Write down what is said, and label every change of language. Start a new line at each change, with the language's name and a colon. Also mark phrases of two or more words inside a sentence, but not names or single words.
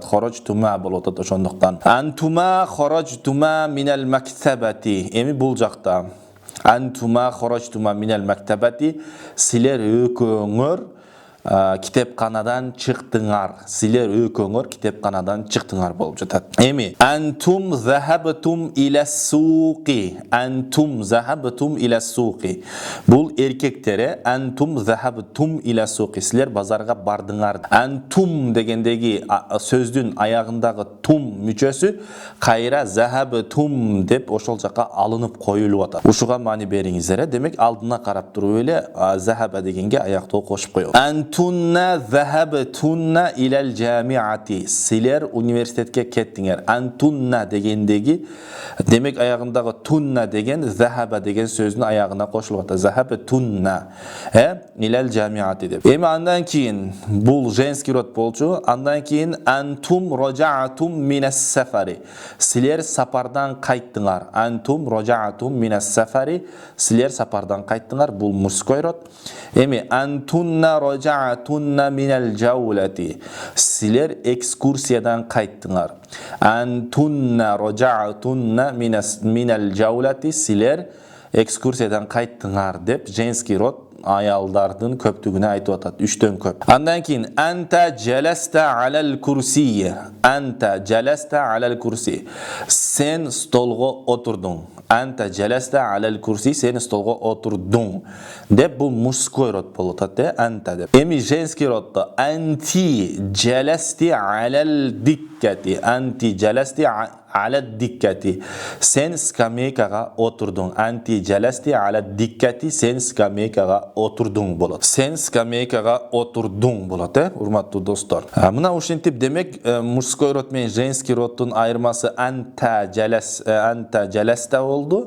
Arabic: خرجتما
Kyrgyz: болуп атат ошондуктан.
Arabic: أنتما خرجتما من المكتبة.
Kyrgyz: Эми бул жакта
Arabic: أنتما خرجتما من المكتبة,
Kyrgyz: силер экөөңөр китепканадан чыктыңар. Силер экөөңөр китепканадан чыктыңар болуп жатат.
Arabic: Эми أنتم ذهبتم إلى السوق. أنتم ذهبتم إلى السوق.
Kyrgyz: Бул эркектере
Arabic: أنتم ذهبتم إلى السوق.
Kyrgyz: Силер базарга бардыңар. Антум дегендеги сөздүн аягындагы тум мүчөсү кайра захабтум деп ошол жакка алынып коюлуп атат. Ушуга маани бериңиздер. Демек алдына карап туруп эле захаба дегенге аяктоо кошуп коёбуз.
Arabic: أنتن ذهبتن إلى الجامعة.
Kyrgyz: Силер университетке кеттиңер. Антунна дегендеги, демек аягындагы тунна деген захаба деген сөздүн аягына кошулуп атат.
Arabic: ذهبتن إلى الجامعة деп.
Kyrgyz: Эми андан кийин бул
Russian: женский род
Kyrgyz: болчу. Андан кийин
Arabic: أنتم رجعتم من السفر.
Kyrgyz: Силер сапардан кайттыңар.
Arabic: أنتم رجعتم من السفر.
Kyrgyz: Силер сапардан кайттыңар.
Russian: Бул мужской род.
Arabic: Эми أنتن رجعتن من الجولة.
Kyrgyz: Силер экскурсиядан кайттыңар.
Arabic: أنتن رجعتن من الجولة.
Kyrgyz: Силер экскурсиядан кайттыңар деп
Russian: женский род
Kyrgyz: аялдардын көптүгүнө айтып атат. 3төн көп. Андан кийин
Arabic: أنت جلست على الكرسي. أنت جلست على الكرسي.
Kyrgyz: Сен столго отурдуң.
Arabic: أنت جلست على الكرسي.
Kyrgyz: Сен столго отурдуң деп бул
Russian: мужской род
Kyrgyz: болуп атат, анта деп.
Arabic: Эми
Russian: женский роддо
Arabic: أنت جلست على الدكة. أنت جلست على الدكة.
Kyrgyz: Сен скамейкага отурдуң.
Arabic: أنت جلست على الدكة.
Kyrgyz: Сен скамейкага отурдуң болот. Сен скамейкага отурдуң болот, урматтуу достор. Мына ушинтип, демек
Russian: мужской род
Kyrgyz: менен
Russian: женский роддун
Kyrgyz: айырмасы
Arabic: أنت جلست
Kyrgyz: болду.